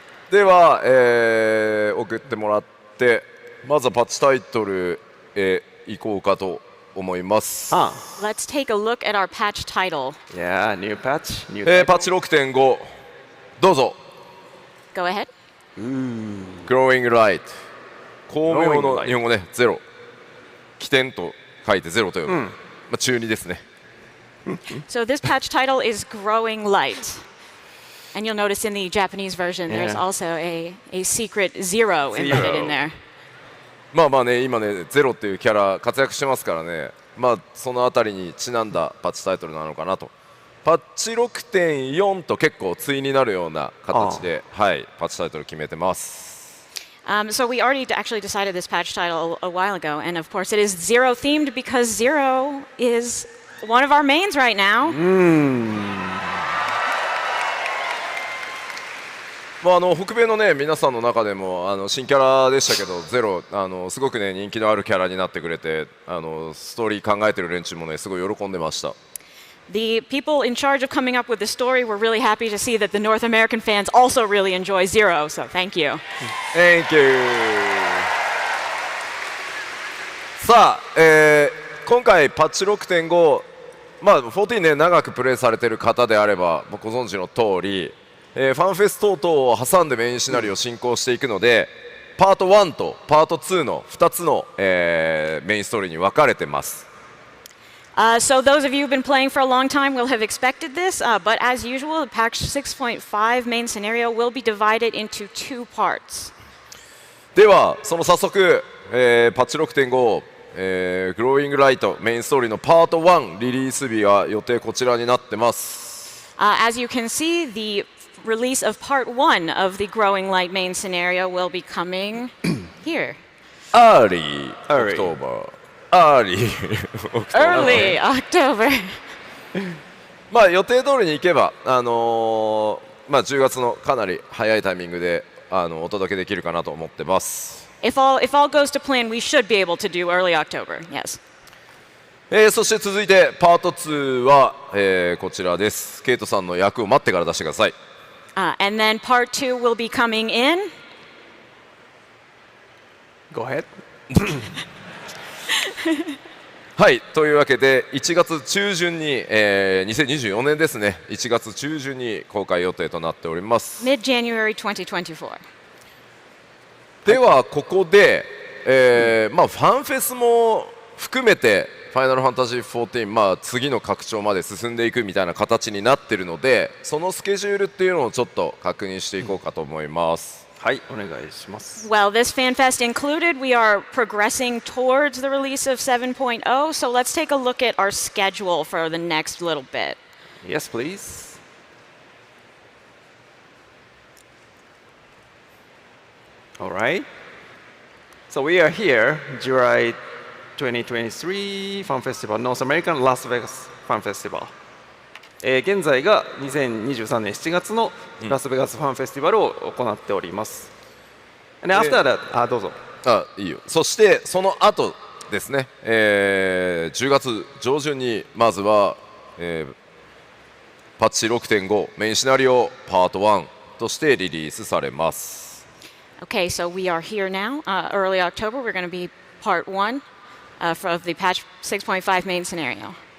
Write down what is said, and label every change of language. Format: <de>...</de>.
<ja>では、送ってもらってまずはパッチタイトルへ行こうかと思います。</ja> <en>Let's take a look at our patch title. Yeah, new patch. New</en> <ja>パッチ 6.5 どうぞ。</ja> <en>Go ahead.</en> <ja>Growing Light 光明の日本語ねゼロ起点と書いてゼロと読む、まあ、中2ですね。</ja> <en>So this patch title is Growing Light. And you'll notice in the Japanese version, there's also a secret zero embedded in there.</en> <ja>まあまあね今ねゼロっていうキャラ活躍してますからね、まあそのあたりにちなんだパッチタイトルなのかなと。パッチ 6.4 と結構対になるような形で、はい、パッチタイトル決めてます。</ja> <en>So we already actually decided this patch title a while ago, and of course it is Zero themed because Zero is one of our mains right now.</en> <ja>まあ、北米のね皆さんの中でも新キャラでしたけどゼロすごくね人気のあるキャラになってくれてストーリー考えてる連中もねすごい喜んでました。</ja> <en>The people in charge of coming up with the story were really happy to see that the North American fans also really enjoy Zero, so thank you. Thank you.</en> <ja>さあ、今回パッチ 6.5 まあ14ね長くプレイされてる方であればご存知の通り、ファンフェス等々を挟んでメインシナリオを進行していくので、パート1とパート2の2つの、メインストーリーに分かれてます。</ja> <en>So those of you who've been playing for a long time will have expected this, but as usual, the patch 6.5 main scenario will be divided into two parts.</en> <ja>ではその早速、パッチ 6.5、グローイングライトメインストーリーのパート1リリース日は予定こちらになってます。</ja> <en>As you can see, the release of part 1 of the Growing Light main scenario will be coming here. Early October. Early October.</en> <ja>まあ予定通りにいけば、まあ、10月のかなり早いタイミングでお届けできるかなと思ってます。</ja> <en>If all goes to plan, we should be able to do early October. Yes.</en> <ja>そして続いてパート2は、こちらです。ケイトさんの役を待ってから出してください。</ja> <en>And then part 2 will be coming in. Go ahead.</en> <ja>はいというわけで1月中旬に、2024年ですね1月中旬に公開予定となっております。</ja> <en>Mid-January 2024.</en> <ja>ではここで、まあ、ファンフェスも含めてファイナルファンタジー14、まあ、次の拡張まで進んでいくみたいな形になっているのでそのスケジュールっていうのをちょっと確認していこうかと思います。はい、お願いします。</ja> <en>Well, this FanFest included, we are progressing towards the release of 7.0, so let's take a look at our schedule for the next little bit. Yes, please. All right. So we are here, July 2023 Fun Festival, North American Las Vegas Fun Festival.</en> <ja>現在が2023年7月のラスベガスファンフェスティバルを行っております。で、</ja> <en>after that、</en> <ja>どうぞ。いいよ。そしてその後ですね、10月上旬にまずは、パッチ 6.5 メインシナリオパート1としてリリースされます。</ja> <en>Okay, so we are here now. Early October, we're going to be part 1 of the patch 6.5 main scenario.</en>